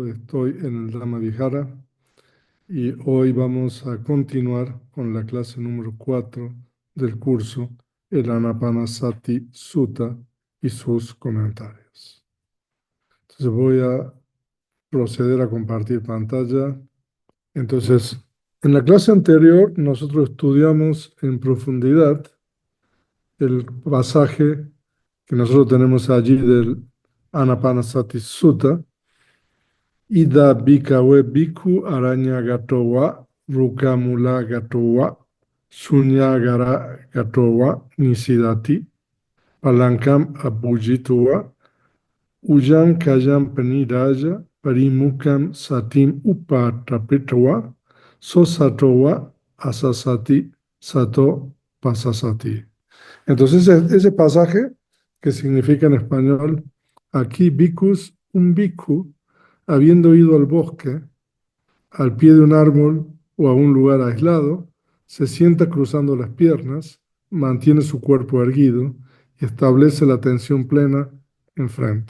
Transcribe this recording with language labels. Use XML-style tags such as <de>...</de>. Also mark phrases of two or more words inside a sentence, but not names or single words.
<es>Estoy en el Rama Vihara y hoy vamos a continuar con la clase número 4 del curso, el Anapanasati Sutta y sus comentarios. Entonces voy a proceder a compartir pantalla. Entonces, en la clase anterior nosotros estudiamos en profundidad el pasaje que nosotros tenemos allí del Anapanasati Sutta,</es> <pi>Ida Bhikkhave Bhikkhu Aranya Gatowa, Rukamula Gatowa, Sunyagara Gatowa, Nisidati, Palankam Abhujitowa, Ujam Kajam Panidaya, Parimukam Satim Upatapitowa, Sosatowa Asasati Sato Pasasati.</pi> <es>Entonces, ese pasaje que significa en español, aquí bhikkhus, un bhikkhu, habiendo ido al bosque, al pie de un árbol o a un lugar aislado, se sienta cruzando las piernas, mantiene su cuerpo erguido y establece la atención plena enfrente.</es>